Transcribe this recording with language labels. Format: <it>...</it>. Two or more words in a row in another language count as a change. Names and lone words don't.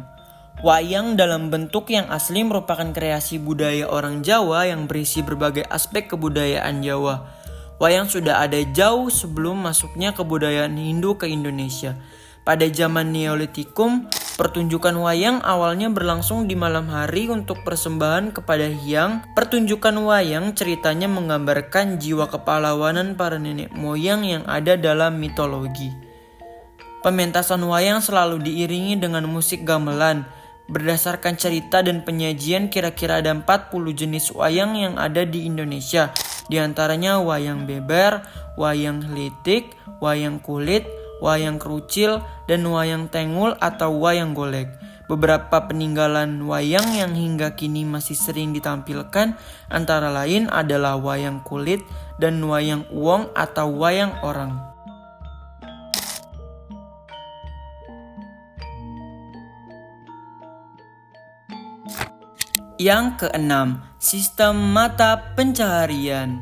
<id>Wayang dalam bentuk yang asli merupakan kreasi budaya orang Jawa yang berisi berbagai aspek kebudayaan Jawa. Wayang sudah ada jauh sebelum masuknya kebudayaan Hindu ke Indonesia. Pada zaman Neolitikum, pertunjukan wayang awalnya berlangsung di malam hari untuk persembahan kepada Hyang. Pertunjukan wayang ceritanya menggambarkan jiwa kepahlawanan para nenek moyang yang ada dalam mitologi. Pementasan wayang selalu diiringi dengan musik gamelan. Berdasarkan cerita dan penyajian, kira-kira ada 40 jenis wayang yang ada di Indonesia. Di antaranya wayang beber, wayang helitik, wayang kulit, wayang kerucil, dan wayang tengul atau wayang golek. Beberapa peninggalan wayang yang hingga kini masih sering ditampilkan antara lain adalah wayang kulit dan wayang uwong atau wayang orang. Yang keenam, sistem mata pencaharian.</id>